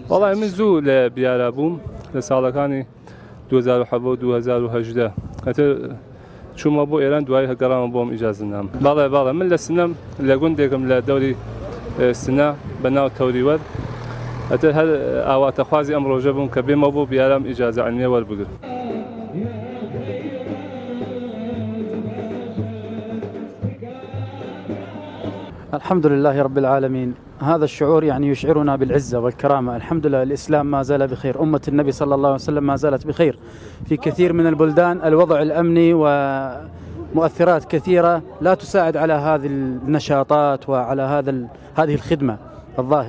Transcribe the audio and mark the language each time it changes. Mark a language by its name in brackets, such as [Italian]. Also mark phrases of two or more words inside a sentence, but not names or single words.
[Central Kurdish] وەڵای من زوو لە بیارە بووم لە ساڵەکانی 2007 و 2018 هەتە چوومە بۆ ئێران دوای هەگەڕامە بۆم ئیجازەنامە. بەڵێ من لە سنەم لە گوندێکم لە دەوری سنە بە ناو تەوریوەر هەتە هەر ئاواتە خوازی ئەم ڕۆژە بووم کە بێمە بۆ بیارم ئیجازە عیلمیە وەربگرم. [Arabic] الحمد لله رب العالمين. هذا الشعور يعني يشعرنا بالعزة والكرامة. الحمد لله الإسلام ما زال بخير، أمة النبي صلى الله عليه وسلم ما زالت بخير. في كثير من البلدان الوضع الأمني ومؤثرات كثيرة لا تساعد على هذه النشاطات وعلى هذه الخدمة الظاهرة.